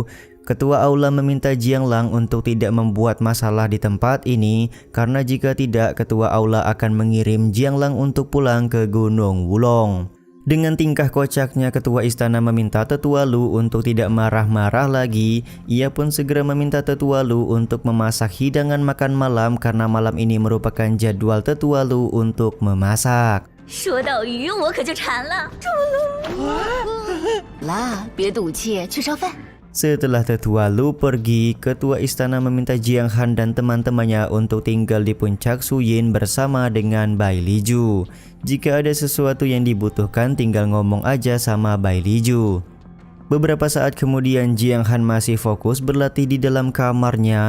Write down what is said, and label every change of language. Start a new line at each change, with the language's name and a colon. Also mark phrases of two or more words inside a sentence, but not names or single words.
Indonesian: Ketua Aula meminta Jiang Lang untuk tidak membuat masalah di tempat ini karena jika tidak ketua Aula akan mengirim Jiang Lang untuk pulang ke Gunung Wulong. Dengan tingkah kocaknya ketua istana meminta Tetua Lu untuk tidak marah-marah lagi. Ia pun segera meminta Tetua Lu untuk memasak hidangan makan malam karena malam ini merupakan jadwal Tetua Lu untuk memasak.
Chinese: 说到鱼我可就馋了。啦，别赌气，去烧饭。
Indonesian: Setelah Tetua Lu pergi, ketua istana meminta Jiang Han dan teman-temannya untuk tinggal di puncak Suyin bersama dengan Bai Liju. Jika ada sesuatu yang dibutuhkan tinggal ngomong aja sama Bai Liju. Beberapa saat kemudian Jiang Han masih fokus berlatih di dalam kamarnya.